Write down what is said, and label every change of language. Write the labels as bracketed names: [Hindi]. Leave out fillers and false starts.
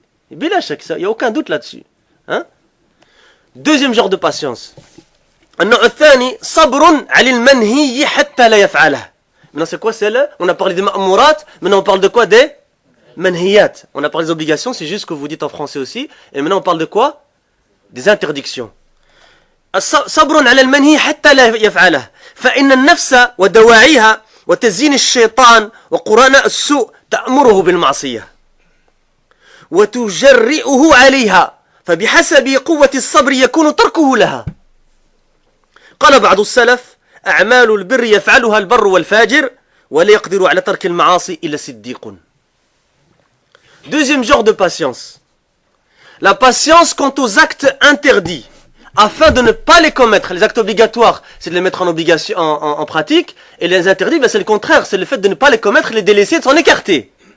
[French] Et bien là, il n'y a aucun doute là-dessus. Hein? Deuxième genre de patience. Maintenant c'est quoi? On a parlé des ma'murat, maintenant on parle de quoi? Des manhiyat. On a parlé des obligations, c'est juste ce que vous dites en français aussi. Et maintenant on parle de quoi? Des interdictions. [Arabic] صبر على المنهي حتى لا يفعله فإن النفس ودواعيها وتزيين الشيطان وقرآن السوء تأمره بالمعصية وتجرئه عليها فبحسب قوة الصبر يكون تركه لها. قال بعض السلف أعمال البر يفعلها البر والفاجر ولا يقدر على ترك المعاصي إلا صديق. [French] Deuxième genre de patience. La patience quant aux actes interdits, afin de ne pas les commettre. Les actes obligatoires, c'est de les mettre en pratique, et les interdits, c'est le contraire, c'est le fait de ne pas les commettre, les délaisser, de s'en écarter.